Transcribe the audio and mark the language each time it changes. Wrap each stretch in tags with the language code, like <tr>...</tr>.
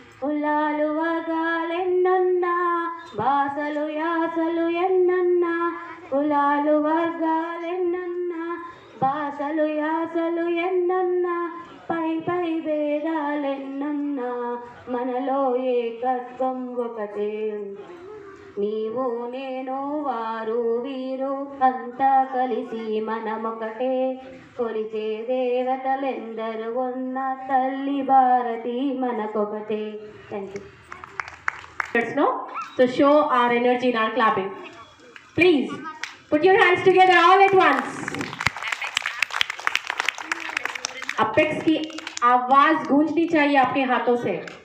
<te>కులాలు వర్గాలెన్నున్నా, భాషలు యాసలు ఎన్నన్నా, కులాలు వర్గాలెన్నున్నా, భాషలు యాసలు ఎన్నన్నా, పై పై భేదాలెన్నున్నా, మనలో ఏకత్వం ఒకటే. నీవు నేను వారు వీరు అంతా కలిసి మనమొకటే, కొలిచే దేవతలెందరూ ఉన్న తల్లి Bharati మనకొకటే.</te> <en>Thank you. Let's know to show our energy in our clapping. Please put your hands together all at once.</en> <hi>Apex की आवाज गूंजनी चाहिए आपके हाथों से.</hi>